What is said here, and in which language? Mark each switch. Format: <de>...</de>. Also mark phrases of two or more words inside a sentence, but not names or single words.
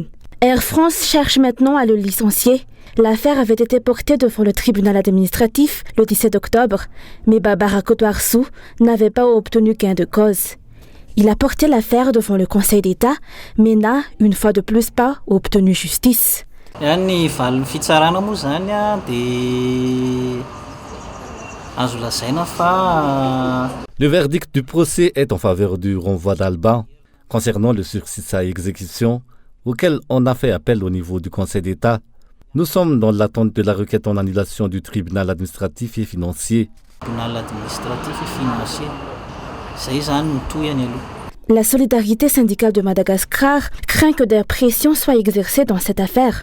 <fr>Air France cherche maintenant à le licencier. L'affaire avait été portée devant le tribunal administratif le 17 octobre, mais Baba Rakotwarsou n'avait pas obtenu gain de cause. Il a porté l'affaire devant le Conseil d'État, mais n'a, une fois de plus, pas obtenu justice.</fr> <mg>Ny valiny fitsarana moa zany dia azo lazaina fa.</mg> <fr>Le verdict du procès est en faveur du renvoi d'Alban concernant le sursis à exécution auquel on a fait appel au niveau du Conseil d'État. Nous sommes dans l'attente de la requête en annulation du tribunal administratif et financier. La solidarité syndicale de Madagascar craint que des pressions soient exercées dans cette affaire.</fr>